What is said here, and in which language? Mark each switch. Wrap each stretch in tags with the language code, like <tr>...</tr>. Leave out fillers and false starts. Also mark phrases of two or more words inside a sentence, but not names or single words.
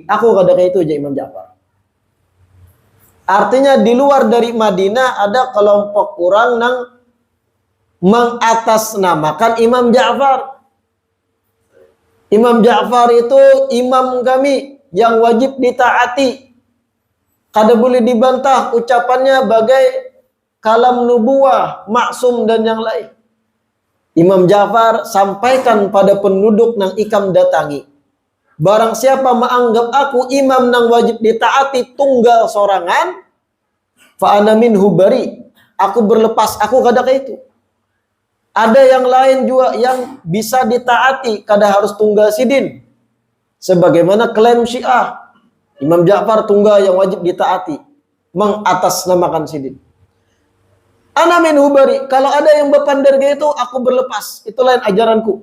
<id>Aku kadang itu aja Imam Ja'far. Artinya di luar dari Madinah ada kelompok orang yang mengatasnamakan Imam Ja'far. Imam Ja'far itu imam kami yang wajib ditaati.</id> <bjn>Kada boleh dibantah ucapannya bagai kalam nubuah, maksum dan yang lain. Imam Ja'far sampaikan pada penduduk nang ikam datangi. Barang siapa menganggap aku imam nang wajib ditaati tunggal sorangan,</bjn> <ar>فأنا منه بريء.</ar> <bjn>Aku berlepas, aku kada ke itu. Ada yang lain juga yang bisa ditaati, kada harus tunggal sidin.</bjn> <id>Sebagaimana klaim Syiah. Imam Ja'far tunggal yang wajib ditaati, mengatasnamakan sidin.</id> <ar>أنا منه بريء,</ar> <id>kalau ada yang berpandar itu aku berlepas, itu lain ajaranku.</id>